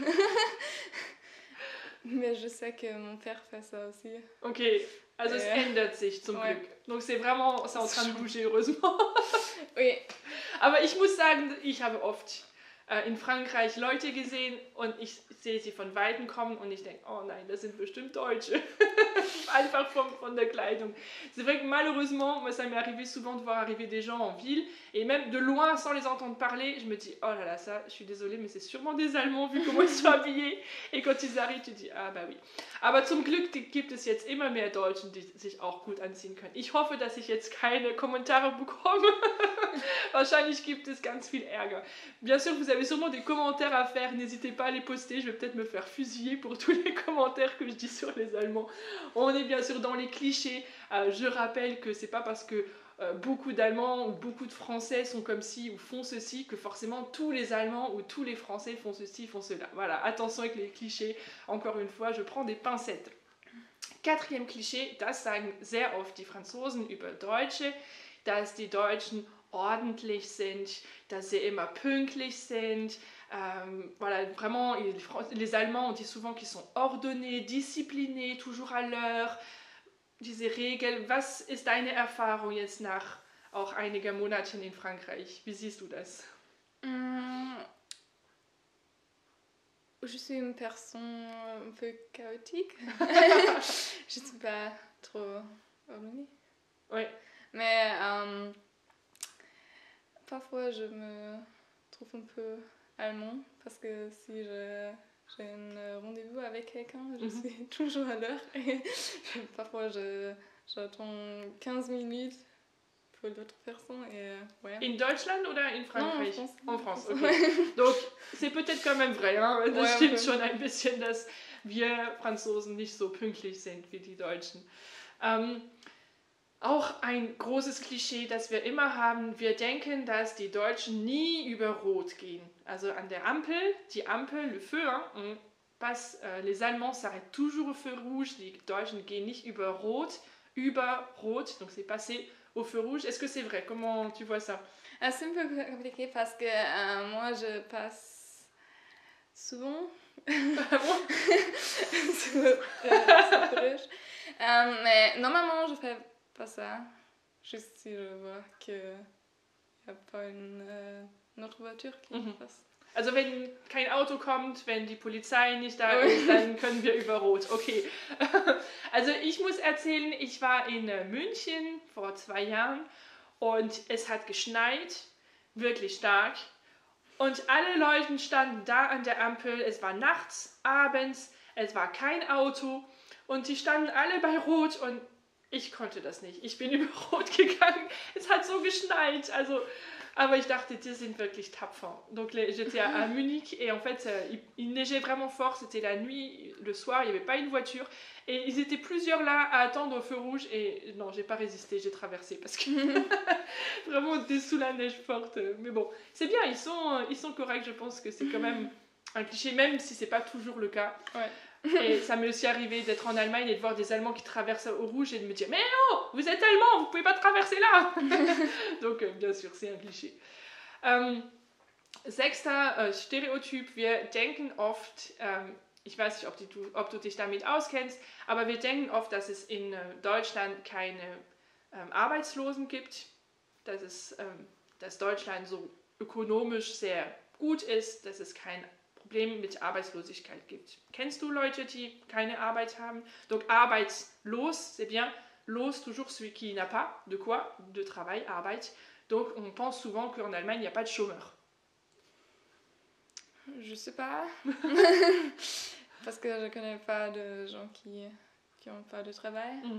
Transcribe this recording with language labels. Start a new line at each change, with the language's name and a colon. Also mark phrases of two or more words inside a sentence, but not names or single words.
French: Mais je sais que mon père fait ça aussi.
German: Okay, also es ändert sich zum Glück.
French: Donc c'est vraiment, c'est en train de bouger, heureusement. Oui.
German: Aber ich muss sagen, ich habe oft in Frankreich Leute gesehen und ich sehe sie von Weitem kommen und ich denke, oh nein, das sind bestimmt Deutsche. Einfach von der Kleidung.
French: C'est vrai que malheureusement, moi ça m'est arrivé souvent de voir arriver des gens en ville et même de loin sans les entendre parler, je me dis, oh là là, ça, je suis désolée, mais c'est sûrement des Allemands vu comment ils sont habillés. Et quand ils arrivent, tu dis, ah bah oui.
German: Aber zum Glück gibt es jetzt immer mehr Deutschen, die sich auch gut anziehen können. Ich hoffe, dass ich jetzt keine Kommentare bekomme. Wahrscheinlich gibt es ganz viel Ärger.
French: Bien sûr, vous avez sûrement des commentaires à faire, n'hésitez pas à les poster, je vais peut-être me faire fusiller pour tous les commentaires que je dis sur les Allemands. On est bien sûr dans les clichés, je rappelle que c'est pas parce que beaucoup d'Allemands ou beaucoup de Français sont comme ci ou font ceci que forcément tous les Allemands ou tous les Français font ceci, font cela. Voilà, attention avec les clichés, encore une fois, je prends des pincettes. Quatrième cliché,
German: das sagen sehr oft die Franzosen über Deutsche, dass die Deutschen ordentlich sind, dass sie immer pünktlich sind.
French: Voilà, vraiment, les Allemands, on dit souvent qu'ils sont ordonnés, disciplinés, toujours à l'heure.
German: Diese Regel, was ist deine Erfahrung jetzt nach auch einiger Monaten in Frankreich? Wie siehst du das?
French: Je suis une personne un peu chaotique. Je ne suis pas trop ordonnée. Oui. Mais parfois je me trouve un peu allemand parce que si j'ai un rendez-vous avec quelqu'un, je suis toujours à l'heure et parfois j'attends 15 minutes pour l'autre personne et ouais.
German: In Deutschland oder in Frankreich?
French: Non, en France. Okay. Donc c'est peut-être quand même vrai, hein?
German: Das stimmt schon ein bisschen, dass wir Franzosen nicht so pünktlich sind wie die Deutschen. Auch ein großes Klischee, das wir immer haben, wir denken, dass die Deutschen nie über Rot gehen. Also an der Ampel, die Ampel,
French: le feu, hein, on passe, les Allemands s'arrêtent toujours au feu rouge,
German: die Deutschen gehen nicht über Rot,
French: donc c'est passé au feu rouge. Est-ce que c'est vrai? Comment tu vois ça? C'est un peu compliqué parce que moi je passe souvent mais normalement je fais pas ça, juste si je vois qu'il n'y a pas une autre voiture qui passe.
German: Also wenn kein Auto kommt, wenn die Polizei nicht da ist, dann können wir über Rot. Okay. Also ich muss erzählen, ich war in München vor 2 Jahren und es hat geschneit, wirklich stark. Und alle Leute standen da an der Ampel, es war nachts, abends, es war kein Auto und die standen alle bei Rot und ich konnte das nicht. Ich bin über Rot gegangen, es hat so geschneit, also, aber ich dachte, die sind wirklich tapfer.
French: Donc j'étais à Munich et en fait il neigeait vraiment fort, c'était la nuit, le soir, il n'y avait pas une voiture et ils étaient plusieurs là à attendre au feu rouge et non, j'ai pas résisté, j'ai traversé parce que vraiment on était sous la neige forte. Mais bon, c'est bien, ils sont corrects, je pense que c'est quand même un cliché, même si c'est pas toujours le cas. Ouais. Et ça m'est aussi arrivé d'être en Allemagne et de voir des Allemands qui traversent au rouge et de me dire « Mais non, vous êtes Allemands, vous pouvez pas traverser là !» Donc bien sûr, c'est un cliché.
German: Sechster Stereotyp, wir denken oft, ich weiß nicht, ob du dich damit auskennst, aber wir denken oft, dass es in Deutschland keine Arbeitslosen gibt, dass Deutschland so ökonomisch sehr gut ist, dass es kein Problem mit Arbeitslosigkeit gibt. Kennst du Leute, die keine Arbeit haben?
French: Donc arbeitslos, c'est bien, los toujours celui qui n'a pas de quoi, de travail, Arbeit. Donc on pense souvent qu'en Allemagne, il n'y a pas de chômeurs. Je sais pas. Parce que je connais pas de gens qui ont pas de travail.